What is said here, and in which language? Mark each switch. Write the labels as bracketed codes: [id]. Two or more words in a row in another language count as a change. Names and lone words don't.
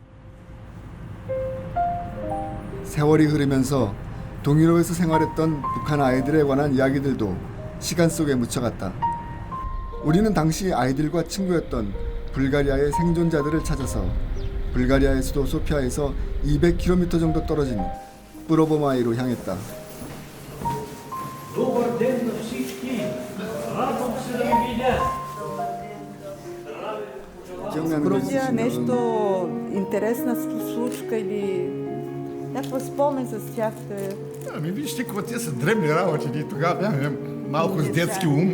[ko] 세월이 흐르면서 동유럽에서 생활했던 북한 아이들에 관한 이야기들도 시간 속에 묻혀갔다. 우리는 당시 아이들과 친구였던 불가리아의 생존자들을 찾아서 불가리아의 수도 소피아에서 200km 정도 떨어진 프로보마이로 향했다. [bg] Грузия нещо интересна случка или някаква спомен с тях? Ами вижте, какво те са дребни работи. Ние тогава бяхме малко с детски ум.